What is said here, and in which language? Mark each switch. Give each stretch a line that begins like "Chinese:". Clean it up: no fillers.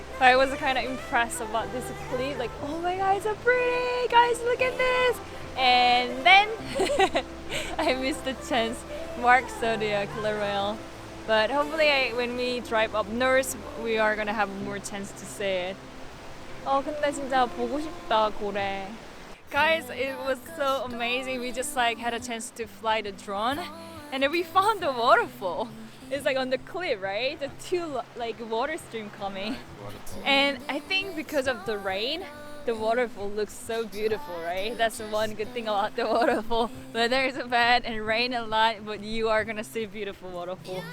English: But I was kind of impressed about this clip. Like, oh my god, it's so pretty! Guys, look at this! And then I missed the chance. Mark showed the killer whale. But hopefully, when we drive up north, we are gonna have more chance to see it.
Korean: 근데 진짜 보고 싶다 고래.
English: Guys, it was so amazing. We just like had a chance to fly the drone, and then we found the waterfall. It's like on the cliff, right? The two like water stream coming, and I think because of the rain, the waterfall looks so beautiful, right? That's the one good thing about the waterfall. Weather is bad and rain a lot, but you are gonna see beautiful waterfall.